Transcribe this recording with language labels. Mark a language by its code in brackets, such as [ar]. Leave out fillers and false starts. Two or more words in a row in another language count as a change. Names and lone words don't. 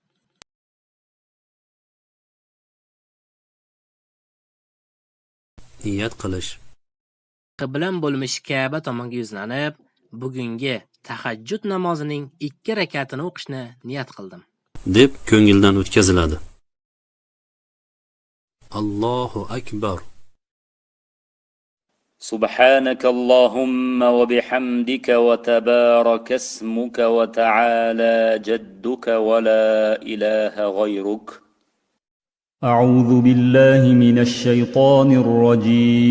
[uz] Niyat qilish. Qiblam bo'lmish Ka'ba tomonga yuzlanib, bugungi tahajjud namozining 2 rakatini o'qishni niyat qildim deb ko'ngildan o'tkaziladi. [ar] الله أكبر. سبحانك اللهم وبحمدك وتبارك اسمك وتعالى جدك ولا إله غيرك. أعوذ بالله من الشيطان الرجيم.